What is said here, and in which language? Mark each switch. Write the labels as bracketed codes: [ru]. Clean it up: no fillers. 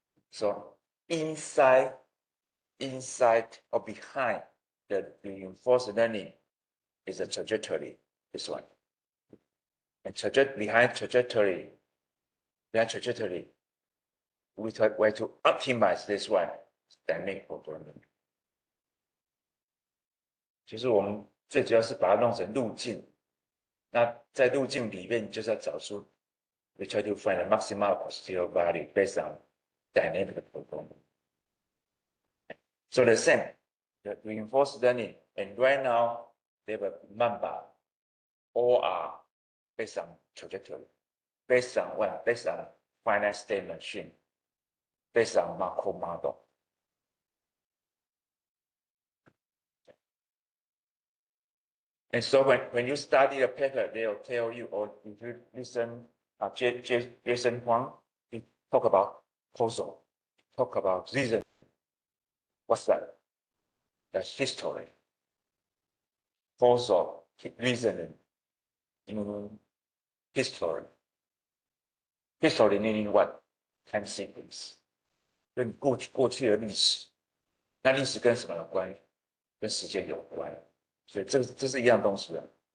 [en] So inside or behind the reinforced learning is a trajectory, this one. And behind trajectory, we try to optimize this one, dynamic programming. [zh] 其实我们最主要是把它弄成路径。那在路径里面，就是要找出 [en] we try to find a maximal posterior value based on dynamic programming. So the same, the reinforced learning, and right now they have a number, all are based on trajectory, based on what? Based on finite state machine, based on macro model. And so when you study the paper, they'll tell you, or if you listen, Jason Huang, he talk about causal, talk about reason. What's that? That's history. Causal reasoning in history. History meaning what? Time sequence. [zh] 跟过去的历史那历史跟什么有关？跟时间有关，所以这是一样东西的。